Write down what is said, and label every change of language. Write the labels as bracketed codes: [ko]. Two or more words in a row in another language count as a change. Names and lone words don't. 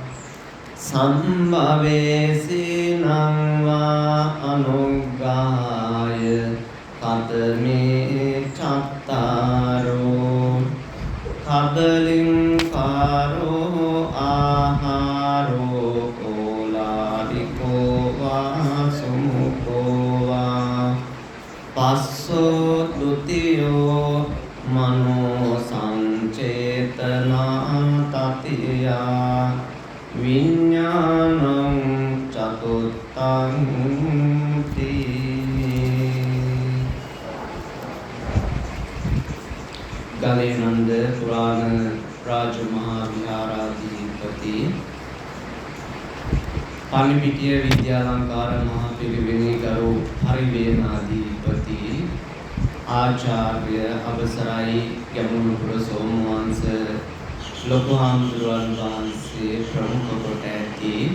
[pi] සම්භවේසිනං වා අනුග්ගාය කතමේ චත්තාරෝ කබලින් කාරෝ ආහාරෝ පස්සෝ ဒ ුතියෝ මනෝ සංචේතනා තතියා විඥානං චතුත්තං [si] ගලේනන්ද පුරාණ රාජමහා විහාරාධිපති පාලිපිටිය විද්‍යාලංකාර මහා පිරිවෙනේ ගරු හරිවේනාධිපති ආචාර්ය අවසරයි යමුනුපුර සෝමවංශ ලොකු හාමුදුරුවන් වහන්සේ ප්‍රමුඛ කොට ඇති